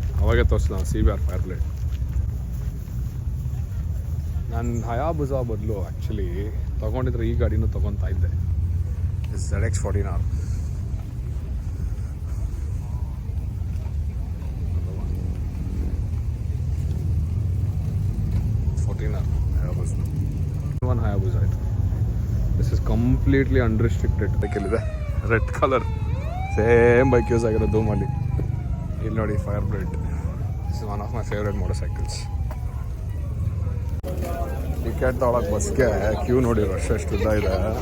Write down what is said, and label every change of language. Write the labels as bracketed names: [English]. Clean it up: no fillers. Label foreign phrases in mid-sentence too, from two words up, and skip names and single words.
[Kannada] ಅವಾಗೇ ತೋರಿಸಿದ CBR ಫೈರ್ ಬ್ಲೇಡ್. ನಾನು ಹಯಾಬುಜಾ ಬದಲು ಆ್ಯಕ್ಚುಲಿ ತೊಗೊಂಡಿದ್ರೆ ಈ ಗಾಡಿನೂ ತೊಗೊತಾ ಇದ್ದೆ. ZX14R. Hayabusa ಆಯಿತು. [English] this is completely unrestricted. [Kannada] ಬೈಕಲ್ಲಿದೆ [English] red colour same bike use [Kannada] ಆಗಿರೋ ಧೂಮಲ್ಲಿ. ಇಲ್ಲಿ ನೋಡಿ ಫೈರ್ ಬ್ಲೇಡ್. [English] this is one of my favourite motorcycles. [Kannada] ಟಿಕೆಟ್ ತೊಗೊಳಕ್ಕೆ ಬಸ್ಗೆ ಕ್ಯೂ ನೋಡಿ, ರಶ್ ಎಷ್ಟು ಉದ್ದ ಇದೆ.